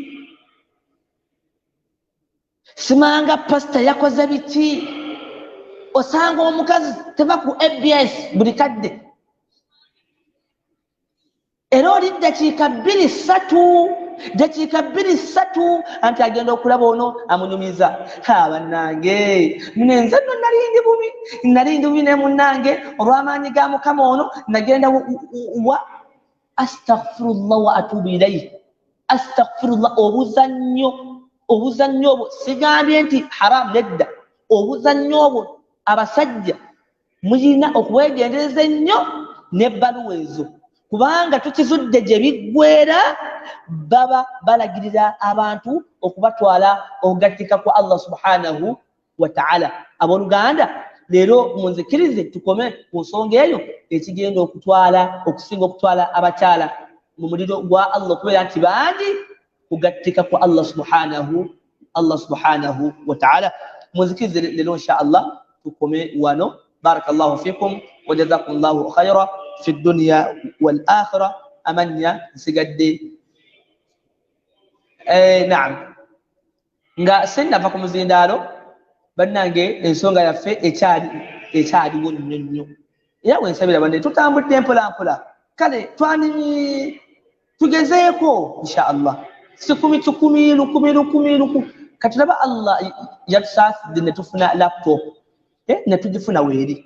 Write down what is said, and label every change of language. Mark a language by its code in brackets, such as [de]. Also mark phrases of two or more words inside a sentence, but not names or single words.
[lg] simanga pasita yakoze biki osanga omukazi teva ku ABS buli kadde era oli dakiika 2-3 anti agenda okulaba ono amunyumiza bannange nenze nno nalindi bubi ne munnange olw'amaanyi ga mukama ono nagenda [ar] وأستغفر الله وأتوب إليه أستغفر الله [lg] obuzannyo obwo sigambye nti haram nedda obuzannyo obwo abasajja muyina okubwegendereza ennyo n'ebbaluwa ezo kubanga tukizudde gye biggweera baba balagirira abantu okubatwala okugattika kwa Allah [ar] سبحانه وتعالى [lg] abooluganda leero munzikirize tukome ku nsonga eyo ekigenda okusinga okutwala abakyala mu muliro gwa Allah okubeera nti bangi kugattika kwa Allah [ar] سبحانه وتعالى [lg] munzikirize leero [ar] إن شاء الله [lg] tukome wano [ar] بارك الله فيكم وجزاكم الله خيرا في الدنيا والآخرة [lg] amanya nsigadde naam nga sinava ku muzindaalo bannange ensonga yaffe ekyaliwo nnyo era wensabira banne tutambudde mpolampola kale tugezeeko [ar] إن شاء الله [lg] si 10 katulaba Allah yatusaasidde ne tufuna laptop ne tugifuna weeri